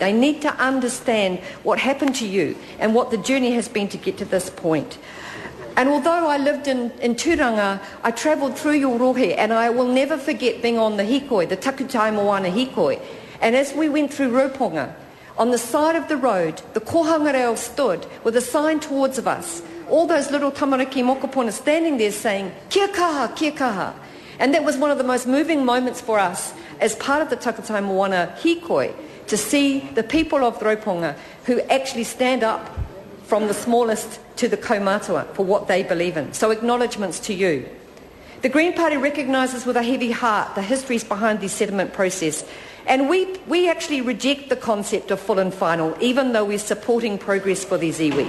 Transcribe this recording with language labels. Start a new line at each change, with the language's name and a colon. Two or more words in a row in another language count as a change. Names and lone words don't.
English: They need to understand what happened to you and what the journey has been to get to this point. And although I lived in Turanga, I travelled through your rohe, and I will never forget being on the hikoi, the Takutai Moana hikoi. And as we went through Ruponga, on the side of the road, the
Māori: kohanga reo
English: stood with a sign towards of us. All those little
Māori: tamariki mokopuna
English: standing there saying,
Māori: kia kaha, kia kaha.
English: And that was one of the most moving moments for us as part of the Takutai Moana hikoi, to see the people of Ruponga who actually stand up from the smallest to the kaumātua for what they believe in. So acknowledgements to you. The Green Party recognises with a heavy heart the histories behind the settlement process, and we actually reject the concept of full and final, even though we're supporting progress for these iwi.